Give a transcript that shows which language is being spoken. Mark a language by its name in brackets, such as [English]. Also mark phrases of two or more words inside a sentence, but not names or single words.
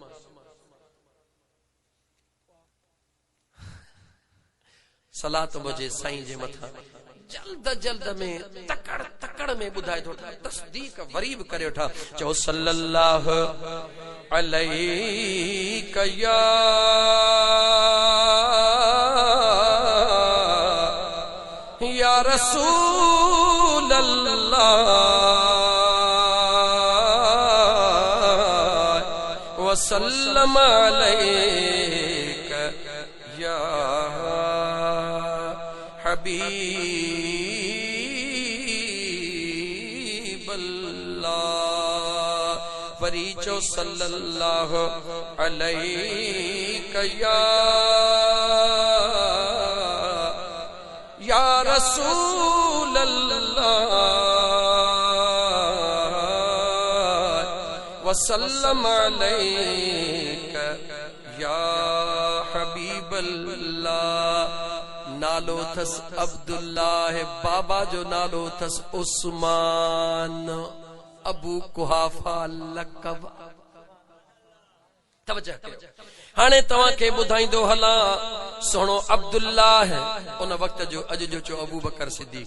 [Sindhi] सलात मुझे साईं जे मथा जल्द में तकड़ में ॿुधाए थो, तस्दीक वरी बि करे वठा। [Arabic] चओ صلى الله عليه يا يا رسول الله وسلم عليك يا حبيب الله. वरीचो صلى الله عليك يا رسول الله وسلم عليك يا حبيب الله. [Sindhi] नालो थस अब्दुल्लाह, बाबा जो नालो थस उस्मान, अबू कुहाफा लक़ब। तवज्जो कयो, हाणे तव्हां खे ॿुधाईंदो हलां सोनो अब्दुल्लाह उन वक्त जो अॼु जो चो अबू बकर सिद्दीक़।